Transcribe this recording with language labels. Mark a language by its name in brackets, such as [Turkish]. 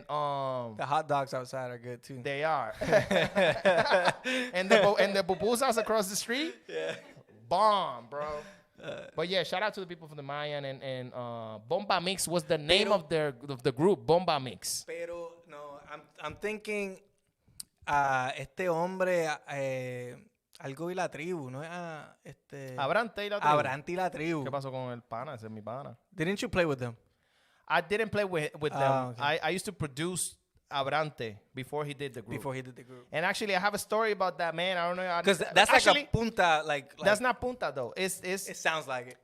[English] the hot dogs outside are good too. They are. and the pupusas across the street. Yeah. Bomb, bro. But yeah, shout out to the people from the Mayan and Bomba Mix was the name of the group, Bomba Mix. [Spanish] Pero no, [English] I'm thinking [Spanish] este hombre algo y la tribu, ¿no? Abrante y la tribu. Abrante y la tribu. ¿Qué pasó con el pana? Ese es mi pana. [English] Didn't you play with them? I didn't play with them. Okay. I used to produce Abrante before he did the group. And actually, I have a story about that, man. I don't know. Because that's actually, like a punta. Like that's not punta, though. It sounds like it.